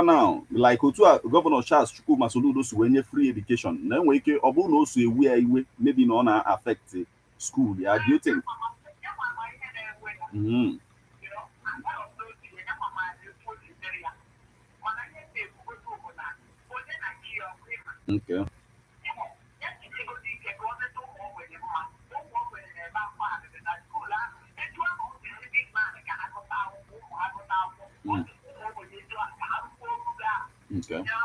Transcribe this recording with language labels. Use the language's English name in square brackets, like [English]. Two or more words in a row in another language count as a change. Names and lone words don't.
[Igbo] now like otu a Governor Charles Chukwuma Soludo si wee nye [English] free education [Igbo] na enwe ike ọ bụrụ na o so ewu ya iwe maybe na ọ na-affect school ya, [English] do you think? [Igbo] Okay. Okay.